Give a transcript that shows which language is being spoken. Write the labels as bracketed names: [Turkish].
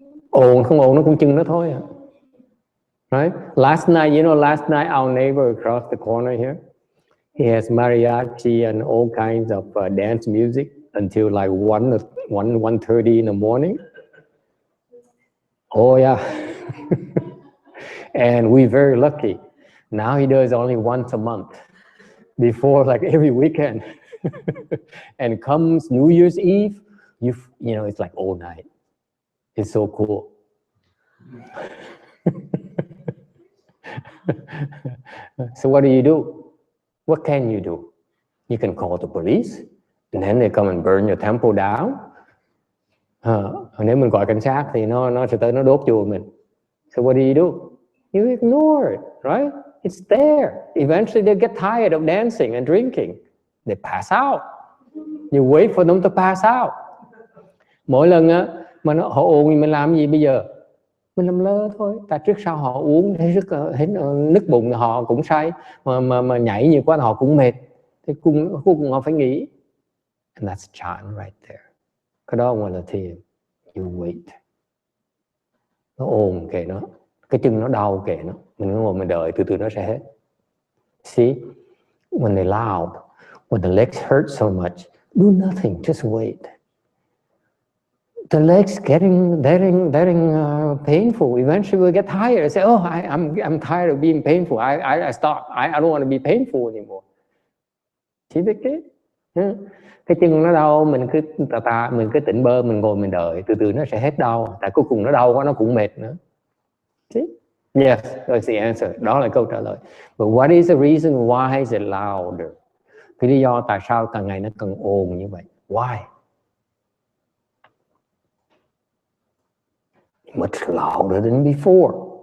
[Vietnamese] Ồn không ồn nó cũng chừng nó thôi. [English] Right? Last night, our neighbor across the corner here, he has mariachi and all kinds of dance music until like 1:30 in the morning. Oh yeah. And we're very lucky. Now he does only once a month. Before, like every weekend. And comes New Year's Eve, you know, it's like all night. It's so cool. So what do? What can you do? You can call the police, and then they come and burn your temple down. [Vietnamese] Nếu mình gọi cảnh sát thì nó sẽ tới nó đốt chùa mình. [English] So what do? You ignore it, right? It's there. Eventually they get tired of dancing and drinking. They pass out. You wait for them to pass out. [Vietnamese] Mỗi lần á mà họ ồn mình làm gì bây giờ? Mình làm lơ thôi. Tại trước sau họ uống thấy nức bụng họ cũng say, mà nhảy nhiều quá họ cũng mệt. Thì cuối cùng họ phải nghỉ. [English] And that's chant right there. [Vietnamese] Cái đó gọi là thiền. [English] You wait. [Vietnamese] Nó ồn kệ nó, cái chân nó đau kệ nó, mình ngồi mình đợi, từ từ nó sẽ hết. [English] See, when they loud, when the legs hurt so much, do nothing, just wait. The legs getting painful. Eventually we'll get tired. Say, oh, I'm tired of being painful. I stop. I don't want to be painful anymore. See the kid? [Vietnamese] Cái chân nó đau, mình cứ tỉnh bơ, mình ngồi mình đợi, từ từ nó sẽ hết đau. Tại cuối cùng nó đau quá nó cũng mệt nữa. [English] See? Yes, that's the answer. [Vietnamese] Đó là câu trả lời. [English] But what is the reason why is it louder? [Vietnamese] Cái lý do tại sao càng ngày nó càng ồn như vậy? [English] Why? Much louder than before.